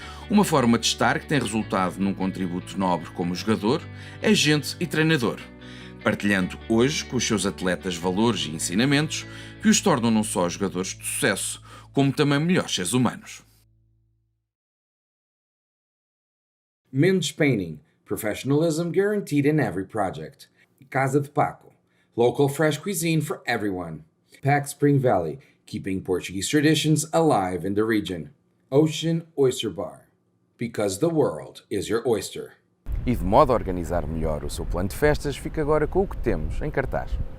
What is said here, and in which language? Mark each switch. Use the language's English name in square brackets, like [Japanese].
[Portuguese] Uma forma de estar que tem resultado num contributo nobre como jogador, agente e treinador, partilhando hoje com os seus atletas valores e ensinamentos que os tornam não só jogadores de sucesso, como também melhores seres humanos. [English] Mendes Painting, professionalism guaranteed in every project. Casa de Paco, local fresh cuisine for everyone. Pac Spring Valley, keeping Portuguese traditions alive in the region. Ocean Oyster Bar, because the world is your oyster. [Portuguese] E de modo a organizar melhor o seu plano de festas, fica agora com o que temos em cartaz.